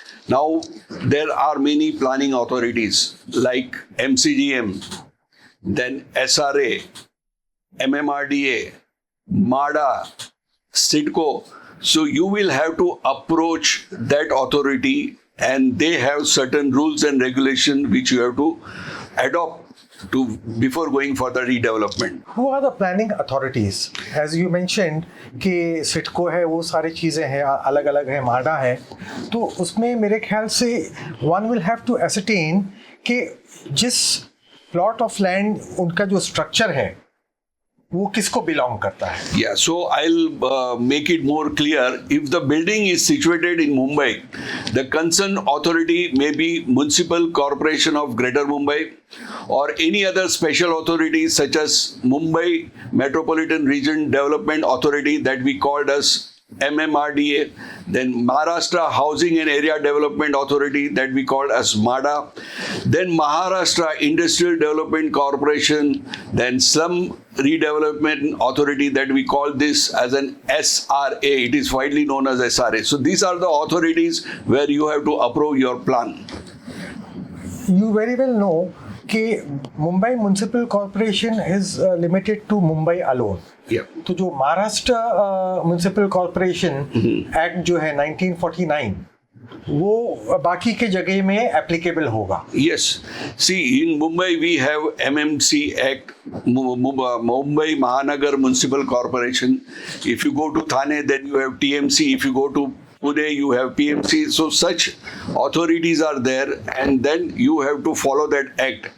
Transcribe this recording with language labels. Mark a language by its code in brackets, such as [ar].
[en] Now, there are many planning authorities like MCGM, then SRA, MMRDA, MADA, SIDCO. So you will have to approach that authority and they have certain rules and regulations which you have to adopt to before going for the redevelopment. Who are the planning authorities? As you mentioned [hi] कि सिडको है, वो सारी चीज़ें हैं, अलग अलग है, माडा है, तो उसमें मेरे ख्याल से [en] one will have to ascertain [hi] कि जिस [en] plot of land [hi] उनका जो structure है वो किसको बिलोंग करता है. [en] Yeah, so I'll make it more clear. If the building is situated in Mumbai, the concerned authority may be Municipal Corporation of Greater Mumbai or any other special authority such as Mumbai Metropolitan Region Development Authority that we called as MMRDA, then Maharashtra Housing and Area Development Authority that we called as MADA, then Maharashtra Industrial Development Corporation, then Slum Redevelopment Authority that we call this as an SRA. It is widely known as SRA. So these are the authorities where you have to approve your plan. You very well know कि Mumbai municipal corporation is limited to Mumbai alone. [hi] तो जो Maharashtra municipal corporation act जो है 1949 वो बाकी के जगह में एप्लीकेबल होगा. [en] Yes. See, in Mumbai we have MMC Act, Mumbai Mahanagar Municipal Corporation. If you go to Thane, then you have TMC. If you go to Pune, you have PMC. So such authorities are there, and then you have to follow that act.